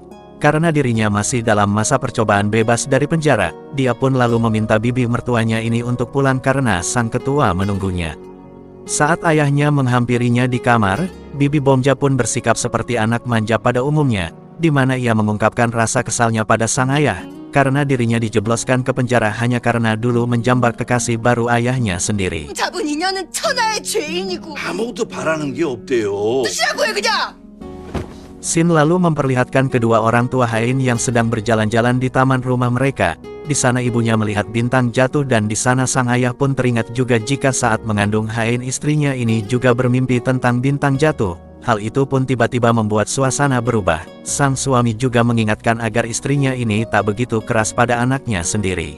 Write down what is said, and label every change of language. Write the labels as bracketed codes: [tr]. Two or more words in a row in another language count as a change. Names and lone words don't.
[id] Karena dirinya masih dalam masa percobaan bebas dari penjara, dia pun lalu meminta bibi mertuanya ini untuk pulang karena sang ketua menunggunya. Saat ayahnya menghampirinya di kamar, Bibi Bomja pun bersikap seperti anak manja pada umumnya, di mana ia mengungkapkan rasa kesalnya pada sang ayah, karena dirinya dijebloskan ke penjara hanya karena dulu menjambak kekasih baru ayahnya sendiri. [ko] 잡은 인연은 천하의 죄인이고 아무것도 바라는 게 없대요. 뜻이라고요 그냥. [id] Shin lalu memperlihatkan kedua orang tua Haein yang sedang berjalan-jalan di taman rumah mereka. Di sana ibunya melihat bintang jatuh dan di sana sang ayah pun teringat juga jika saat mengandung Haein istrinya ini juga bermimpi tentang bintang jatuh. Hal itu pun tiba-tiba membuat suasana berubah. Sang suami juga mengingatkan agar istrinya ini tak begitu keras pada anaknya sendiri.